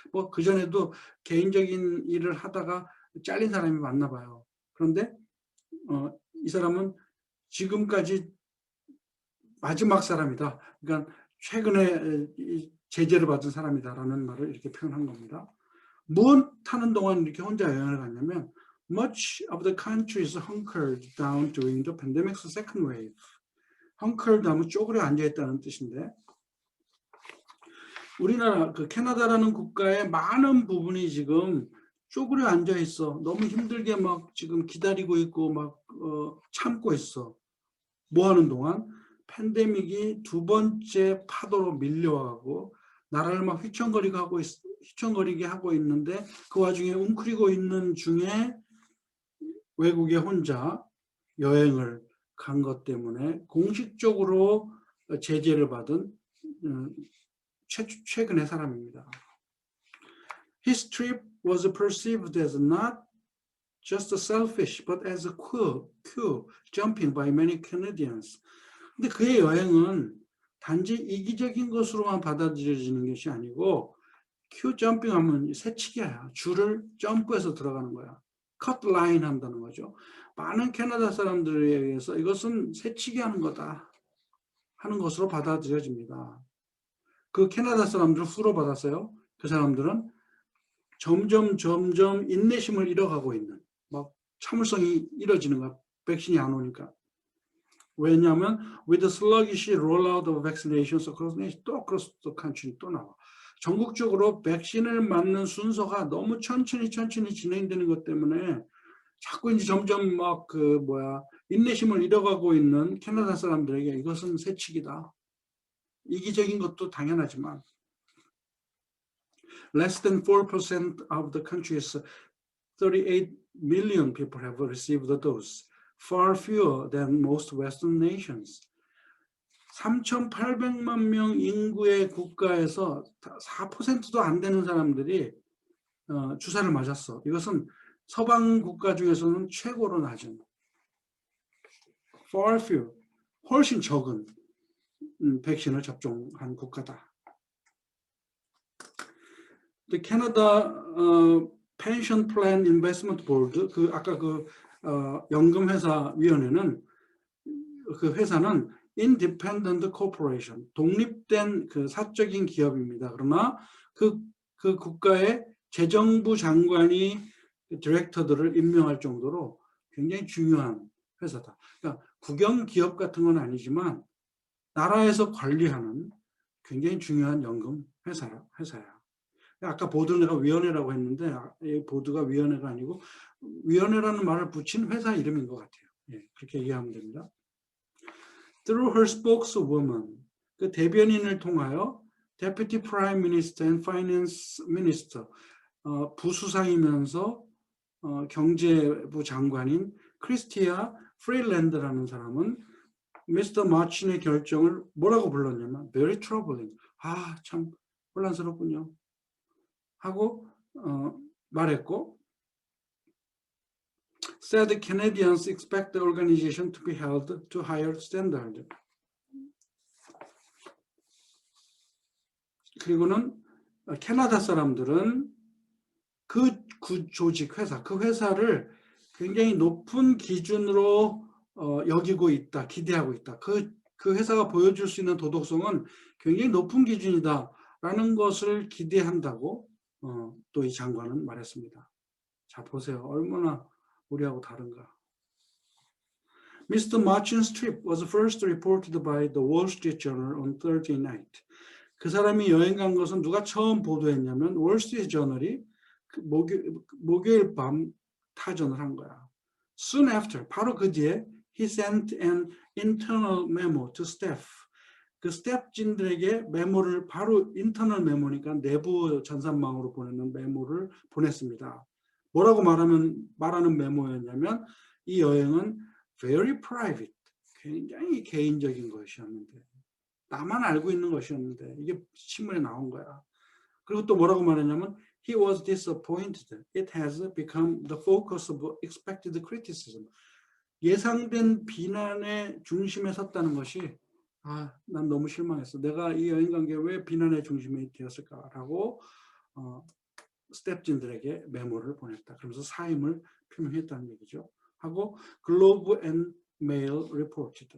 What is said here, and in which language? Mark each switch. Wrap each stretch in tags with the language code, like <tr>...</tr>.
<ko>뭐 그전에도 개인적인 일을 하다가 잘린 사람이 많나 봐요. 그런데 이 사람은 지금까지 마지막 사람이다. 그러니까 최근에 제재를 받은 사람이다라는 말을 이렇게 표현한 겁니다. 무엇 타는 동안 이렇게 혼자 여행을 갔냐면</ko> <en>much of the country is hunkered down during the pandemic's second wave.</en> <ko>hunkered 하면 쪼그려 앉아있다는 뜻인데, 우리나라 그 캐나다라는 국가의 많은 부분이 지금 쪼그려 앉아있어. 너무 힘들게 막 지금 기다리고 있고 막 참고 있어. 뭐 하는 동안? 팬데믹이 두 번째 파도로 밀려와가고 나라를 막 휘청거리게 하고 있는데, 그 와중에 웅크리고 있는 중에 외국에 혼자 여행을 간 것 때문에 공식적으로 제재를 받은 최근의 사람입니다.</ko> <en>His trip was perceived as not just selfish, but as a queue jumping by many Canadians.</en> <ko>근데 그의 여행은 단지 이기적인 것으로만 받아들여지는 것이 아니고 큐 점핑 하면 새치기야. 줄을 점프해서 들어가는 거야. 컷 라인 한다는 거죠. 많은 캐나다 사람들에 의해서 이것은 새치기 하는 거다 하는 것으로 받아들여집니다. 그 캐나다 사람들을 후로 받았어요. 그 사람들은 점점 인내심을 잃어가고 있는, 막 참을성이 잃어지는 거야. 백신이 안 오니까. 왜냐하면</ko> <en>with the sluggish rollout of vaccinations across the nation,</en> <ko>또 across the country 또 나와. 전국적으로 백신을 맞는 순서가 너무 천천히 진행되는 것 때문에 자꾸 이제 점점 막 인내심을 잃어가고 있는 캐나다 사람들에게 이것은 새치기다. 이기적인 것도 당연하지만</ko> <en>less than 4% of the country's 38 million people have received the dose. Far fewer than most Western nations.</en> <ko>3,800만 명 인구의 국가에서 4%도 안 되는 사람들이 주사를 맞았어. 이것은 서방 국가 중에서는 최고로 낮은,</ko> <en>far few,</en> <ko>훨씬 적은 백신을 접종한 국가다.</ko> <en>The Canada Pension Plan Investment Board,</en> <ko>아까 연금회사 위원회는, 그 회사는</ko> <en>independent corporation,</en> <ko>독립된 사적인 기업입니다. 그러나 그 국가의 재정부 장관이 디렉터들을 임명할 정도로 굉장히 중요한 회사다. 그러니까 국영 기업 같은 건 아니지만 나라에서 관리하는 굉장히 중요한 연금 회사야. 아까 보드는 내가 위원회라고 했는데 이 보드가 위원회가 아니고 위원회라는 말을 붙인 회사 이름인 것 같아요. 예, 그렇게 이해하면 됩니다.</ko> <en>Through her spokeswoman,</en> <ko>그 대변인을 통하여</ko> <en>Deputy Prime Minister and Finance Minister,</en> <ko>부수상이면서 경제부 장관인 크리스티아 프리랜드라는 사람은 미스터 마친의 결정을 뭐라고 불렀냐면</ko> <en>very troubling,</en> <ko>참 혼란스럽군요 하고 말했고,</ko> <en>said Canadians expect the organization to be held to higher standard.</en> <ko>그리고는 캐나다 사람들은 그 조직 회사, 그 회사를 굉장히 높은 기준으로 여기고 있다, 기대하고 있다. 그 회사가 보여줄 수 있는 도덕성은 굉장히 높은 기준이다라는 것을 기대한다고 또 이 장관은 말했습니다. 자, 보세요. 얼마나 우리하고 다른가.</ko> <en>Mr. Machin's trip was first reported by the Wall Street Journal on Thursday night.</en> <ko>그 사람이 여행 간 것은 누가 처음 보도했냐면 월스트리트 저널이 목요일 밤 타전을 한 거야.</ko> <en>Soon after,</en> <ko>바로 그 뒤에</ko> <en>he sent an internal memo to staff.</en> <ko>그 스태프진들에게 메모를, 바로 인터널 메모니까 내부 전산망으로 보내는 메모를 보냈습니다. 뭐라고 말하는 메모였냐면 이 여행은</ko> <en>very private,</en> <ko>굉장히 개인적인 것이었는데, 나만 알고 있는 것이었는데 이게 신문에 나온 거야. 그리고 또 뭐라고 말했냐면</ko> <en>he was disappointed. It has become the focus of expected criticism.</en> <ko>예상된 비난의 중심에 섰다는 것이 난 너무 실망했어. 내가 이 여행 간 게 왜 비난의 중심이 되었을까라고 스태프진들에게 메모를 보냈다. 그러면서 사임을 표명했다는 얘기죠. 하고 글로브 앤 메일 리포트.</ko>